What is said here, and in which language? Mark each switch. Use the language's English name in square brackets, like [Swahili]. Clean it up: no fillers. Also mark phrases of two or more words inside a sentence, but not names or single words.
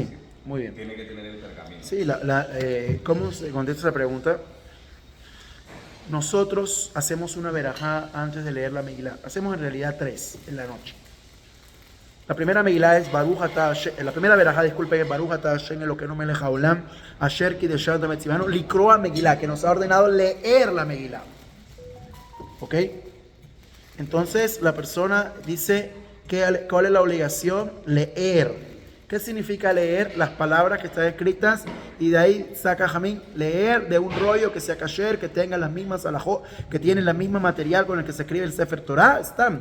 [Spanish] Sí. Muy bien. tiene que tener el pergamino. Sí, ¿cómo se contesta esa pregunta? Nosotros hacemos una verajá antes de leer la Megilá. Hacemos en realidad 3 en la noche. La primera Megilá es [Hebrew] ברוך אתה השם. [Spanish] La primera verajá, disculpe, es [Hebrew] ברוך אתה השם אלוקינו מלך העולם אשר קדשנו מצונו לקרוא מגילה, [Spanish] que nos ha ordenado leer la Megilá. ¿Ok? Entonces la persona dice, ¿cuál es la obligación? Leer. ¿Qué significa leer? Las palabras que están escritas, y de ahí saca Jamín, leer de un rollo que sea kasher, que tenga las mismas alajot, que tiene el mismo material con el que se escribe el [Hebrew] ספר תורה, [Spanish] Stam.